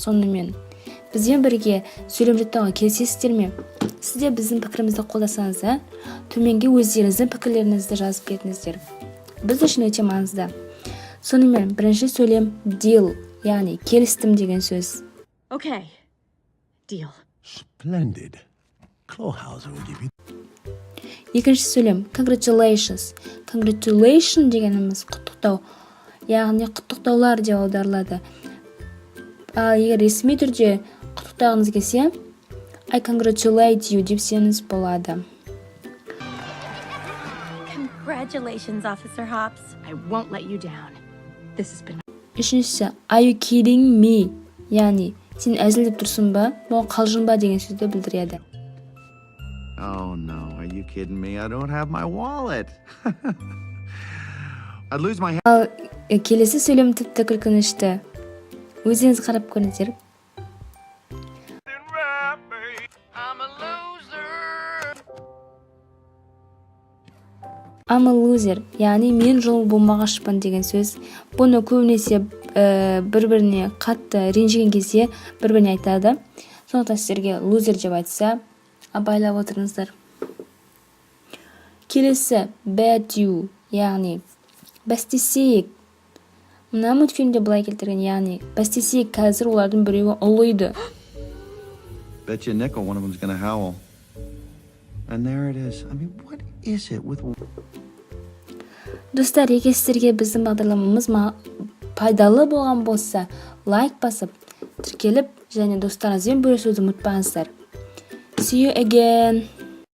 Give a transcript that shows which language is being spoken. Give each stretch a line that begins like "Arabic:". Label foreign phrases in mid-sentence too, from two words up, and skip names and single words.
Kazakh: Сонымен бізбен бірге сөйлем жаттауға келісесіздер ме? Сіздер біздің пікірімізді қолдасаңыздар, төменге өздеріңіздің пікірлеріңізді жазып кетіңіздер. Біз үшін өте маңызды. Сонымен бірінші сөйлем deal, яғни келістім деген сөз.
English: Okay. Deal. Splendid. Clawhauser will give you.
Kazakh: Екінші сөйлем congratulations. Congratulation дегеніміз құттықтау, яғни құттықтаулар деп аударылады. Ал егер ресми түрде құттықтағыңыз келсе,
English: I congratulate you
Kazakh: депсеңіз болады.
English: Congratulations, Officer Hops. I won't let you down. This has been... Үшіншісі, are you kidding me?
Kazakh: Яғни, сен әзілдеп тұрсың ба, бұл қалжың ба деген сөзді білдіреді.
English: Oh no, are you kidding me? I don't have my wallet. I'd lose my...
Kazakh: Ал келесі сөйлем тіпті күлкінішті. Өзіңіз қарап көріңіздер.
English: I'm a loser,
Kazakh: яғни мен жол болмағашпын деген сөз. Бұны көбінесе бір-біріне қатты ренжіген кезде бір-біріне айтады. Сондықтан сіздерге loser деп айтса, абайлап отырыңыздар.
English: Келесі bad you,
Kazakh: яғни бәстесейік. Мына мультфильмде былай келтірген, яғни бәстесейік қазір олардың біреуі ұлыйды.
English: Bet you a nickel one of them's gonna howl. And there it is. I mean, what is it with...
Kazakh: Достар, егер сіздерге біздің бағдарламамыз пайдалы болған болса, лайк басып, тіркеліп, және достарыңызбен бөлісуді ұмытпаңыздар.
English: See you again.